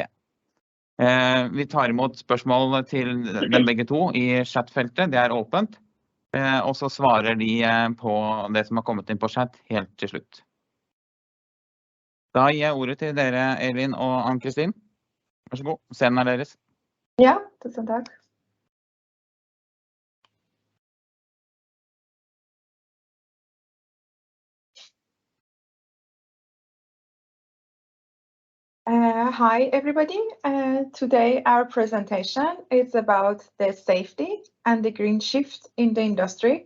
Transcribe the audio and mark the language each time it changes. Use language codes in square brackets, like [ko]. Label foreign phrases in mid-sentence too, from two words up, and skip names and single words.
[no] Vi tar imot spørsmål til dem begge to i chatfeltet, det åpent. Og så svarer de på det som har kommet inn på chat helt til slutt. Da gir jeg ordet til dere, Elin og Ann-Kristin. Vær så god, scenen deres. Ja, tusen takk. [en] Hi everybody, today our presentation is about the safety and the green shift in the industry.